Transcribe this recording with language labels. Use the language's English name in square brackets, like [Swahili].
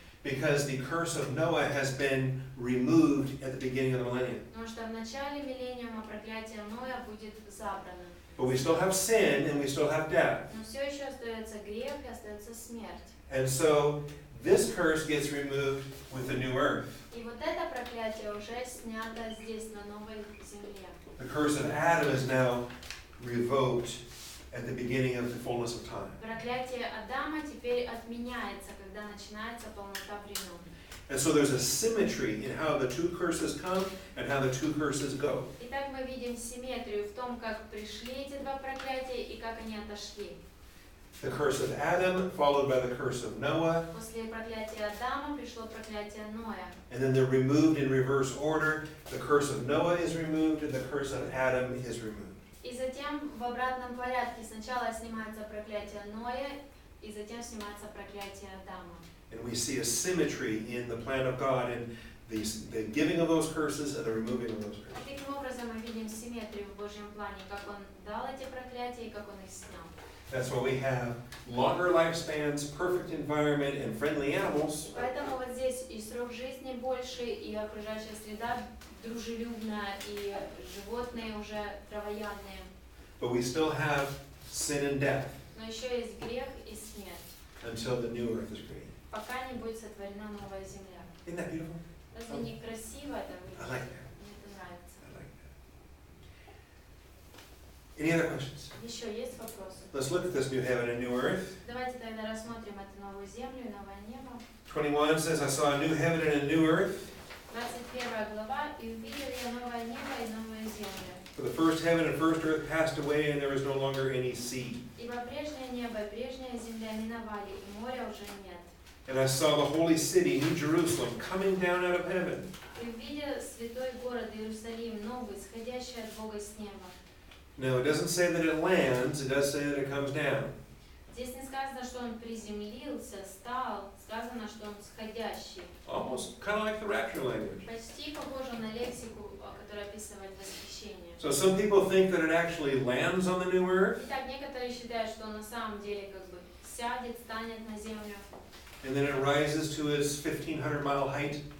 [English] Because the curse of Noah has been removed at the beginning of the millennium. [Russian] Потому что в начале миллениума проклятие Ноя будет забрано. [English] But we still have sin and we still have death. [Russian] Но все еще остается грех и остается смерть. [English] And so this curse gets removed with the new earth. [Russian] И вот это проклятие уже снято здесь, на новой земле. [English] The curse of Adam is now revoked at the beginning of the fullness of time. [Russian] Проклятие Адама теперь отменяется, когда начинается полнота времен. [English] And so there's a symmetry in how the two curses come and how the two curses go. [Russian] Итак, мы видим симметрию в том, как пришли эти два проклятия и как они отошли. [English] The curse of Adam followed by the curse of Noah, [Russian] После проклятия Адама пришло проклятие Ноя. [English] and then they're removed in reverse order. The curse of Noah is removed and the curse of Adam is removed. [Russian] И затем в обратном порядке сначала снимается проклятие Ноя, и затем снимается проклятие Адама. [English] And we see a symmetry in the plan of God in the giving of those curses and the removing of those curses. [Russian] И таким образом мы видим симметрию в Божьем плане, как Он дал эти проклятия и как Он их снял. [English] That's why we have longer lifespans, perfect environment, and friendly animals. [Russian] Поэтому вот здесь и срок жизни больше, и окружающая среда дружелюбная, и животные уже травоядные. [English] But we still have sin and death [Russian] Но еще есть грех и смерть, [English] until the new earth is created. [Russian] пока не будет сотворена новая земля. [English] Isn't that beautiful? [Russian] Разве не красиво это [English] I [Russian] выглядит? [English] like that. [Russian] Мне это нравится. [English] I like that. Any other questions? [Russian] Еще есть вопросы? [English] Let's look at this new heaven and new earth. [Russian] Давайте тогда рассмотрим эту новую землю и новое небо. [English] 21 says, I saw a new heaven and a new earth. [Russian] 21 глава. «И увидел я новое небо и новую землю. [English] For the first heaven and first earth passed away, and there was no longer any sea. [Russian] Ибо прежнее небо и прежняя земля миновали, и моря уже нет. [English] And I saw the holy city, New Jerusalem, coming down out of heaven, [Russian] И увидел святой город Иерусалим, новый, сходящий от Бога с неба». [English] Now, it doesn't say that it lands, it does say that it comes down. [Russian] Здесь не сказано, что он приземлился, стал, сказано, что он сходящий. [English] Almost kind of like the rapture language. [Russian] Почти похоже на лексику, которая описывает восхищение. [English] So some people think that it actually lands on the new earth, [Russian] Итак, некоторые считают, что он на самом деле как бы сядет, станет на землю, [English] and then it rises to its 1,500-mile height,